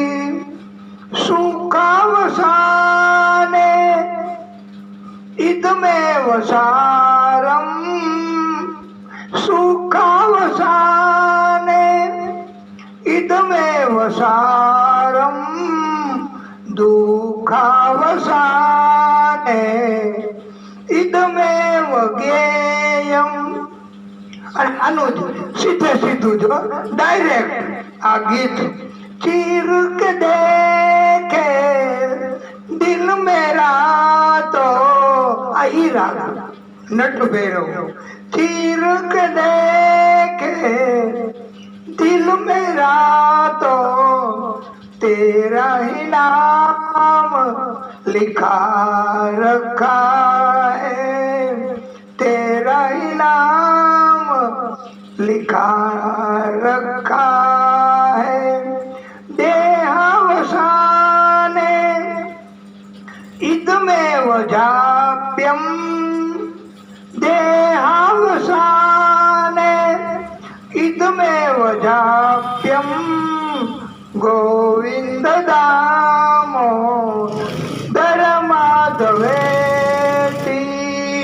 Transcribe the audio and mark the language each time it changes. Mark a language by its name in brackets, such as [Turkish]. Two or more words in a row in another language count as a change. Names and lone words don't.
[Sanskrit] सुखावसाने इदमेव सारम्, सुखावसाने इदमेव सारं दुःखावसाने इदमेव ज्ञेयं। [Gujarati] અને આનું જ સીધે સીધું જો ડાયરેક્ટ આ ગીત [Hindi] चीर के देखे दिल मेरा तो આ [Gujarati] ઈ રાગ નટ ભૈરવ [Hindi] चीर के देखे दिल मेरा तो तेरा ही नाम लिखा रखा है, तेरा ही नाम लिखा रखा है। [Sanskrit] देहावसाने इदमेव जाप्यम, देहावसाने इदमेव जाप्यम गोविंद दामोदर माधवेति।